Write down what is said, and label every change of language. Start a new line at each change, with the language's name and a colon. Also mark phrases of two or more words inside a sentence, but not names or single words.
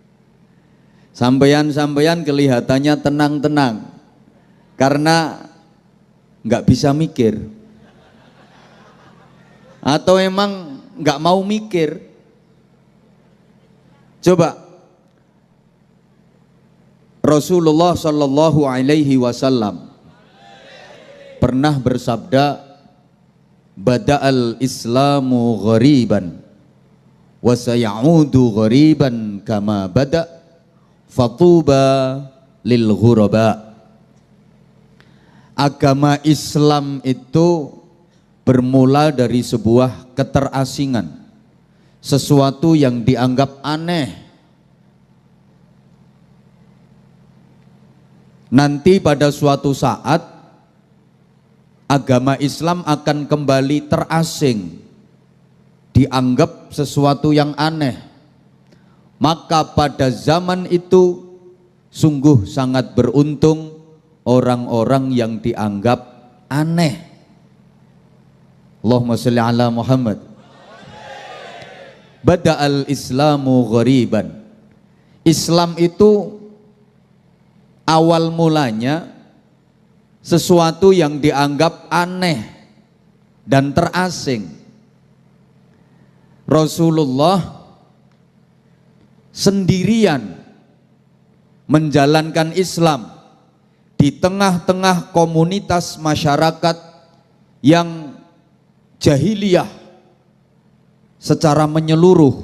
Indonesian: Sampeyan kelihatannya tenang-tenang karena nggak bisa mikir, atau emang nggak mau mikir. Coba Rasulullah
Arabic: صلى الله عليه وسلم
Indonesian: pernah bersabda,
Arabic: بدأ الإسلام غريبا وسيعود غريبا كما بدأ فطوبى للغرباء.
Indonesian: Agama Islam itu bermula dari sebuah keterasingan, sesuatu yang dianggap aneh. Nanti pada suatu saat agama Islam akan kembali terasing, dianggap sesuatu yang aneh. Maka pada zaman itu sungguh sangat beruntung orang-orang yang dianggap aneh.
Arabic: اللهم صل على محمد. بدأ الإسلام غريبا.
Indonesian: Islam itu awal mulanya sesuatu yang dianggap aneh dan terasing. Rasulullah sendirian menjalankan Islam di tengah-tengah komunitas masyarakat yang jahiliyah secara menyeluruh.